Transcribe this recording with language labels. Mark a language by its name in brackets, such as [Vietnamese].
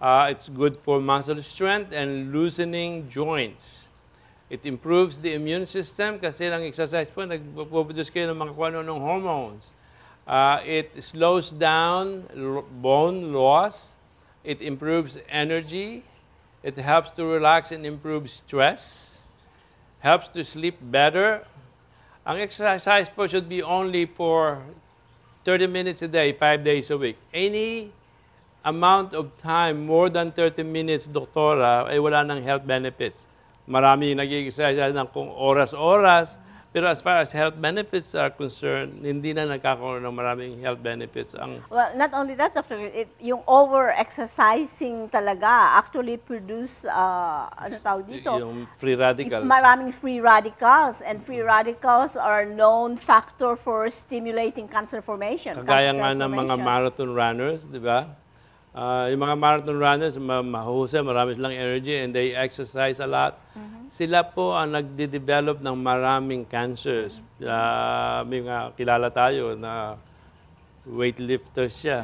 [English] It's good for muscle strength and loosening joints. It improves the immune system [Filipino] kasi ang exercise po, nagpo-produce kayo ng mga kung ano-anong hormones. [English] It slows down bone loss. It improves energy. It helps to relax and improve stress. Helps to sleep better. Ang exercise po should be only for 30 minutes a day, 5 days a week. Any amount of time, more than 30 minutes, doktora, [Filipino] ay wala ng [English] health benefits. [Filipino] Marami nag-exercise ng kung oras-oras, pero [English] as far as health benefits are concerned, [Filipino] hindi na nagkakaroon ng maraming health benefits. [English] Well, not only that, Dr. Yung over-exercising talaga actually produce, [Filipino] ano tawag dito? Yung free radicals. [English] Maraming free radicals, and free radicals are known factor for stimulating cancer formation. [Filipino] Kagaya nga ng mga marathon runners, di ba? Yung mga marathon runners, mahusay, marami silang energy, [English] and they exercise a lot. [Filipino] Sila po ang nagde-develop ng maraming cancers. May mga kilala tayo na weightlifter siya.